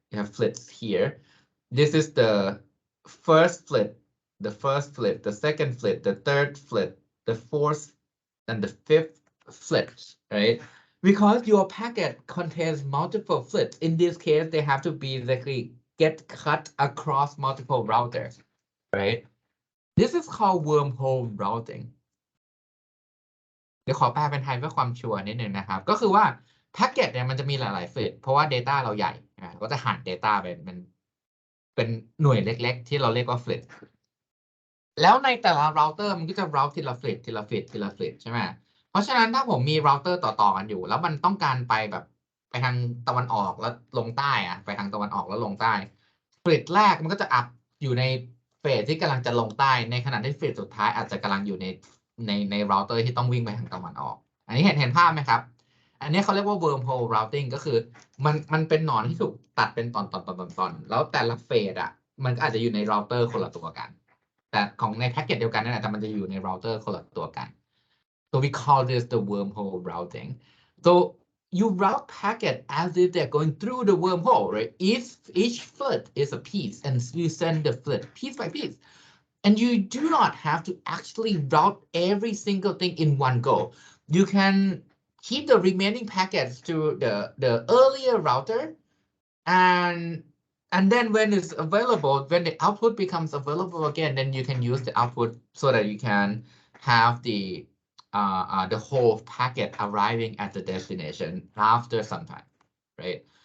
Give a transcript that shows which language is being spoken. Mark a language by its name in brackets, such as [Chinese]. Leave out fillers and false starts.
[English] You have flips here. This is the first flip, the second flip, the third flip, the fourth, and the fifth flips, right? Because your packet contains multiple flips. In this case, they have to basically get cut across multiple routers, right? This is called wormhole routing. [Thai] เดี๋ยวขอแปลเป็นไทยเพื่อความชัวร์นิดนึงนะครับ ก็คือว่าแพ็กเกจเนี่ยมันจะมีหลายๆเฟสเพราะว่า Data เราใหญ่ก็จะหั่น Data เป็นหน่วยเล็กๆที่เราเรียกว่า flip แล้วในแต่ละ router มันก็จะ route ทีละ flip ทีละ flip ทีละ flip ใช่ไหมเพราะฉะนั้นถ้าผมมี router ต่อๆกันอยู่แล้วมันต้องการไปแบบไปทางตะวันออกแล้วลงใต้ไปทางตะวันออกแล้วลงใต้ flip แรกมันก็จะอัพอยู่ในเฟสที่กำลังจะลงใต้ในขณะที่ flip สุดท้ายอาจจะกำลังอยู่ ใน router ที่ต้องวิ่งไปทางตะวันออกอันนี้เห็นภาพไหมครับอันนี้เขาเรียกว่า wormhole routing ก็คือมันเป็นหนอนที่ถูกตัดเป็นตอนแล้วแต่ละเฟสมันก็อาจจะอยู่ใน router คนละตัวกันแต่ของในแพ็กเกจเดียวกันนั่นแหละแต่มันจะอยู่ใน router คนละตัวกัน [English] so we call this the wormhole routing so you route packet as if they're going through the wormhole, right? Each flip is a piece and you send the flip piece by piece. And you do not have to actually route every single thing in one go. You can keep the remaining packets to the earlier router, and then when it's available, when the output becomes available again, then you can use the output so that you can have the whole packet arriving at the destination after some time, right?